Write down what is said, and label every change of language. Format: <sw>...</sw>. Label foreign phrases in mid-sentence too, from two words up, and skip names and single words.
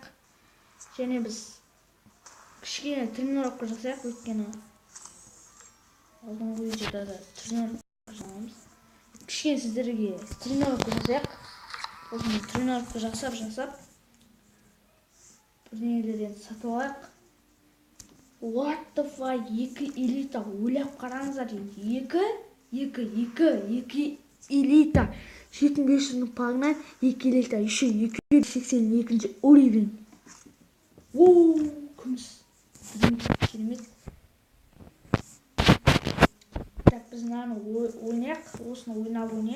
<kk>Және біз кішкене тренировка жасайық, өйткені алдыңғы видеода да тренировка жасаймыз. Кішкене сіздерге тренировка жасайық. Осыны тренировка жасап бірдеңелерден сатып алайық.</kk> <en>What the fuck? 2 элита.</en> <kk>Ойлап қараңыздар. 2 элита. 7500 пагынан 2 элита.</kk> <ru>Еще 282 уровень.</ru> <kk>Күміс. Керемет. Так, біз мынаны ойнайық. Осыны ойнап.</kk>